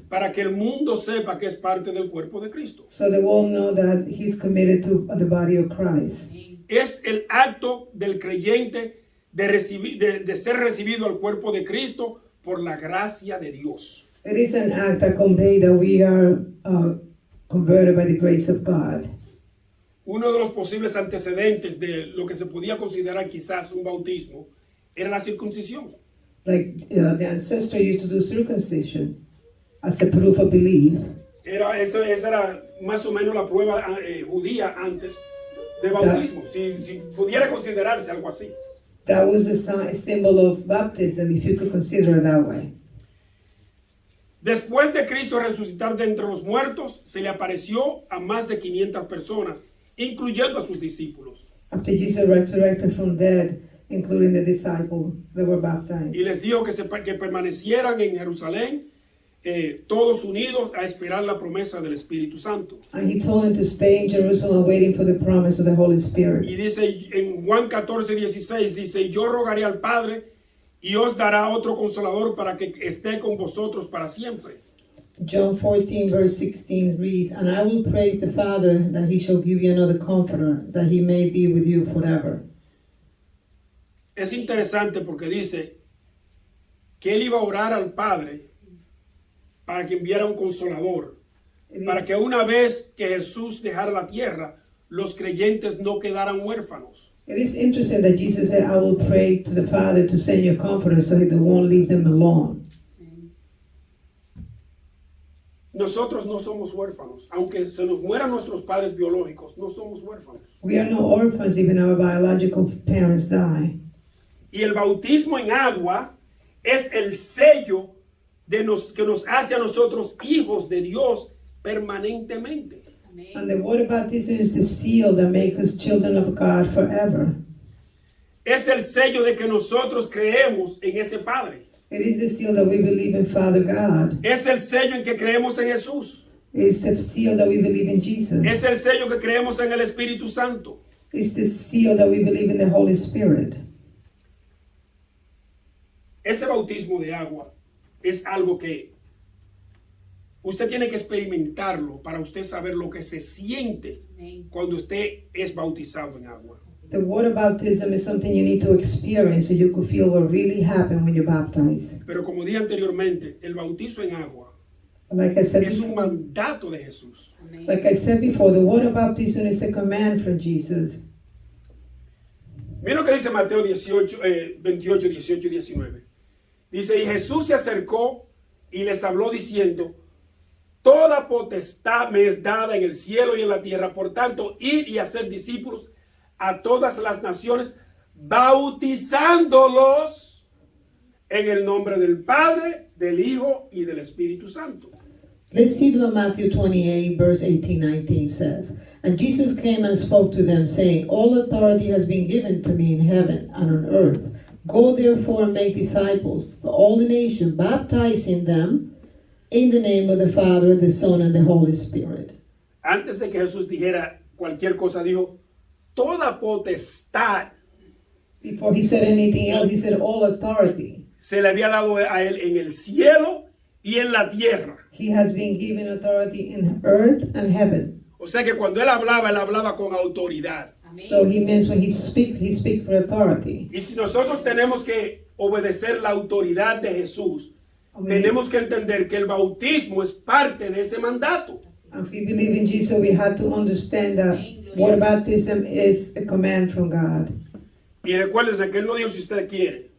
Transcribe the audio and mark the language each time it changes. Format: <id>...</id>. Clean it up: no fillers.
<es>para que el mundo sepa que es parte del cuerpo de Cristo.</es> <en>so they will know that he's committed to the body of Christ.</en> <es>Es el acto del creyente de ser recibido al cuerpo de Cristo por la gracia de Dios.</es> <en>It is an act that conveys that we are converted by the grace of God.</en> <es>Uno de los posibles antecedentes de lo que se podía considerar quizás un bautismo era la circuncisión.</es> <en>Like the ancestor used to do circumcision as a proof of belief.</en> <es>Esa era más o menos la prueba judía antes de bautismo, si pudiera considerarse algo así.</es> <en>That was a symbol of baptism, if you could consider it that way.</en> <es>Después de Cristo resucitar de entre los muertos, se le apareció a más de 500 personas, incluyendo a sus discípulos.</es> <en>After Jesus resurrected from dead, including the disciples that were baptized.</en> <es>Y les dijo que permanecieran en Jerusalén, todos unidos a esperar la promesa del Espíritu Santo.</es> <en>And he told them to stay in Jerusalem waiting for the promise of the Holy Spirit.</en> <es>Y dice en Juan 14, 16, dice, yo rogaré al Padre y os dará otro consolador para que esté con vosotros para siempre.</es> <en>John 14, verse 16 reads, And I will pray the Father that he shall give you another comforter, that he may be with you forever.</en> <es>Es interesante porque dice que él iba a orar al Padre para que enviara un consolador, para que una vez que Jesús dejara la tierra, los creyentes no quedaran huérfanos.</es> <en>It is interesting that Jesus said, I will pray to the Father to send you a comforter so he won't leave them alone.</en> <es>Nosotros no somos huérfanos, aunque se nos mueran nuestros padres biológicos, no somos huérfanos.</es> <en>We are no orphans, even our biological parents die.</en> <es>Y el bautismo en agua es el sello que nos hace a nosotros hijos de Dios permanentemente.</es> <en>And the water baptism is the seal that makes us children of God forever.</en> <es>Es el sello de que nosotros creemos en ese Padre.</es> <en>It is the seal that we believe in Father God.</en> <es>Es el sello en que creemos en Jesús.</es> <en>It's the seal that we believe in Jesus.</en> <es>Es el sello que creemos en el Espíritu Santo.</es> <en>It's the seal that we believe in the Holy Spirit.</en> <es>Ese bautismo de agua es algo que usted tiene que experimentarlo para usted saber lo que se siente cuando usted es bautizado en agua.</es> <en>The water baptism is something you need to experience so you could feel what really happened when you're baptized.</en> <es>Pero como dije anteriormente, el bautizo en agua</es> <en>Like I said</en> <es>es un</es> <en>before,</en> <es>mandato de Jesús.</es> <en>the water baptism is a command from Jesus.</en> <es>Mira lo que dice Mateo 28, 18 y 19. Dice, y Jesús se acercó y les habló diciendo, toda potestad me es dada en el cielo y en la tierra. Por tanto, id y haced discípulos a todas las naciones, bautizándolos en el nombre del Padre, del Hijo y del Espíritu Santo.</es> <en>Let's see what Matthew 28, verse 18-19 says. And Jesus came and spoke to them, saying, all authority has been given to me in heaven and on earth. Go therefore and make disciples for all the nations, baptizing them in the name of the Father, the Son, and the Holy Spirit.</en> <es>Antes de que Jesús dijera cualquier cosa, dijo, toda potestad</es> <en>Before he said anything else, he said all authority.</en> <es>se le había dado a él en el cielo y en la tierra.</es> <en>He has been given authority in earth and heaven.</en> <es>O sea que cuando él hablaba con autoridad.</es> <en>So he means when he speaks for authority.</en> <es>Y si nosotros tenemos que obedecer la autoridad de Jesús,</es> <en>Amen.</en> <es>tenemos que entender que el bautismo es parte de ese mandato.</es> <en>And if we believe in Jesus, we have to understand that water baptism is a command from God.</en> <es>Y recuérdense que él no dijo si usted quiere.</es>